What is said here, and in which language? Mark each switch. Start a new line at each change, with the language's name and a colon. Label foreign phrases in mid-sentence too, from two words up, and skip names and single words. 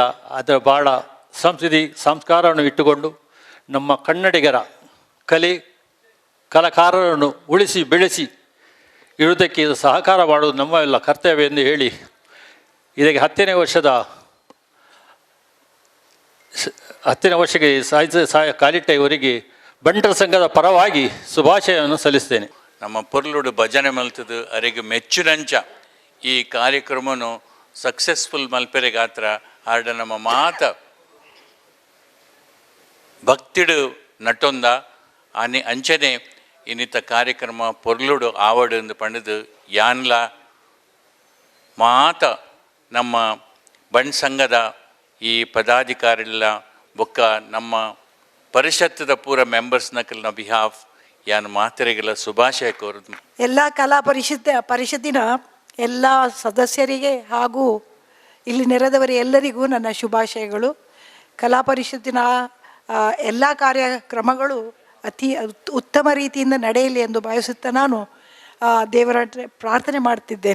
Kannada: ಅದರ ಬಹಳ ಸಂಸ್ಕೃತಿ ಸಂಸ್ಕಾರವನ್ನು ಇಟ್ಟುಕೊಂಡು ನಮ್ಮ ಕನ್ನಡಿಗರ ಕಲಾಕಾರರನ್ನು ಉಳಿಸಿ ಬೆಳೆಸಿ ಇರುವುದಕ್ಕೆ ಇದು ಸಹಕಾರ ಮಾಡುವುದು ನಮ್ಮ ಎಲ್ಲ ಕರ್ತವ್ಯ ಎಂದು ಹೇಳಿ ಇದಕ್ಕೆ 10ನೇ ವರ್ಷಕ್ಕೆ ಸಾಹಿತ್ಯ ಕಾಲಿಟ್ಟ ಇವರಿಗೆ ಬಂಟರ ಸಂಘದ ಪರವಾಗಿ ಶುಭಾಶಯವನ್ನು ಸಲ್ಲಿಸ್ತೇನೆ.
Tulu: ನಮ್ಮ ಪೊರ್ಲುಡು ಭಜನೆ ಮಲ್ತದು ಅರೆಗೆ ಮೆಚ್ಚುನಂಚ ಈ ಕಾರ್ಯಕ್ರಮನು ಸಕ್ಸಸ್ಫುಲ್ ಮಲ್ಪೆರೆ ಗಾತ್ರ ಆಡ ನಮ್ಮ ಮಾತ ಭಕ್ತಿಡು ನಟೊಂದ ಆನೆ ಅಂಚನೆ ಇನ್ನಿತ ಕಾರ್ಯಕ್ರಮ ಪೊರ್ಲುಡು ಆವಡು ಎಂದು ಪಂಡದು ಯಾನ್ಲ ಮಾತ ನಮ್ಮ ಬಣ್ ಸಂಘದ ಈ ಪದಾಧಿಕಾರಿಲ್ಲ ಬೊಕ್ಕ ನಮ್ಮ ಪರಿಷತ್ತದ ಪೂರ ಮೆಂಬರ್ಸ್ನ ಬಿಹಾಫ್ ಯಾನು ಮಾತರಿಗೆಲ್ಲ ಶುಭಾಶಯ ಕೋರುದು.
Kannada: ಎಲ್ಲ ಕಲಾ ಪರಿಷತ್ತಿನ ಎಲ್ಲ ಸದಸ್ಯರಿಗೆ ಹಾಗೂ ಇಲ್ಲಿ ನೆರೆದವರ ಎಲ್ಲರಿಗೂ ನನ್ನ ಶುಭಾಶಯಗಳು. ಕಲಾ ಪರಿಷತ್ತಿನ ಎಲ್ಲ ಕಾರ್ಯಕ್ರಮಗಳು ಅತಿ ಉತ್ತಮ ರೀತಿಯಿಂದ ನಡೆಯಲಿ ಎಂದು ಭಾವಿಸುತ್ತಾ ನಾನು ದೇವರ ಪ್ರಾರ್ಥನೆ ಮಾಡ್ತಿದ್ದೇನೆ.